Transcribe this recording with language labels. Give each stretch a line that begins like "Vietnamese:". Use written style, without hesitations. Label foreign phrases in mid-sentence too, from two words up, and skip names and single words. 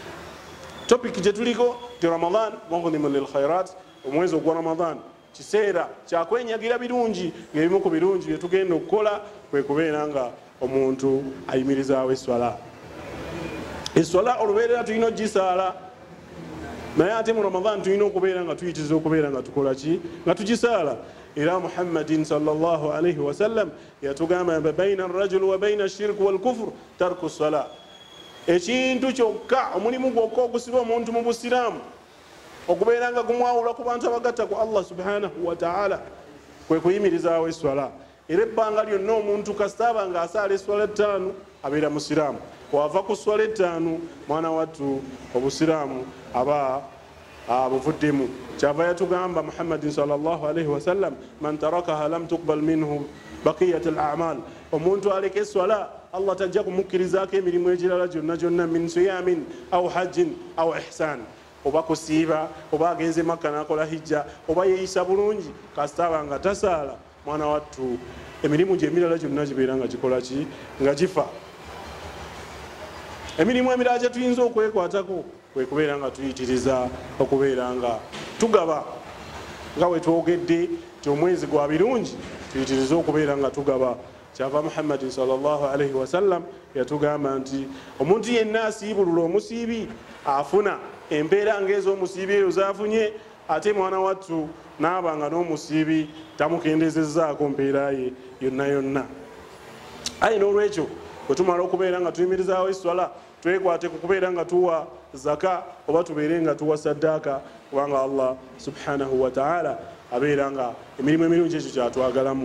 Ganda: Topic gye tuliko ti
Arabic: رمضان مغنم للخيرات,
Ganda: omwezi ogwa Ramadan kiseera kyakwenyagira birungi, ng'ebimu ku birungi bye tugenda okukola kwe kubeera nga omuntu ayimirizaawo eswala. Eswala olubeerera tulina ogisaala, naye ate mu Ramadan tulina okubeera nga tuyitiriza okubeera nga tukola ki, nga tugisaala. Era Muhammadin
Arabic: صلى الله عليه وسلم
Ganda: yatugamba
Arabic: بين الرجل وبين الشرك والكفر ترك الصلاة,
Ganda: ekintu kyokka, omulimu gwokka ogusiba omuntu mu busiraamu okubeera nga gumwawula ku bantu abagatta ku Allah
Arabic: سبحانه وتعالى,
Ganda: kwe kuyimirizaawo eswala. Era ebbanga lyonna omuntu kasitaaba nga asaala eswala 5 abeera musiraamu, wava ku swala 5 mwana wattu obusiraamu aba abuvuddemu. Kyava yatugamba Muhammadin
Arabic: صلى الله عليه وسلم من تركها لم تقبل منه بقية الأعمال,
Ganda: omuntu aleka eswala Allah tajja kumukkirizaako emirimu egirala gyonna gyonna,
Arabic: من صيام أو حج أو إحسان,
Ganda: oba kusiiba, oba agenze Makka n'akola hijja, oba yeeyisa bulungi, kasitaaba nga tasaala, mwana wattu emirimu gye emirala gyonna gibeera nga gikola ki, nga gifa. Emirimu emirala gye tuyinza okwekwatako kwe kubeera nga tuyitiriza okubeera nga tugaba, nga we twogedde ti omwezi gwa birungi tuyitiriza okubeera nga tugaba. Kyava Muhammadin
Arabic: صلى الله عليه وسلم
Ganda: yatugamba nti omuntu yenna asiibulula omusiibi afuna empeera ng'ez'omusiibi eyo zafunye, ate mwana wattu n'abanga n'omusiibi tamukendezezzaako mpeera ye yonna yonna. Aye n'olwekyo bwe tumala okubeera nga tuyimirizaawo eswala, twekwate ku kubeera nga tuwa zaka oba tubeere nga tuwa saddaaka, kubanga Allah
Arabic: سبحانه وتعالى
Ganda: abeera nga emirimu emirungi ekyo kyatwagalamu.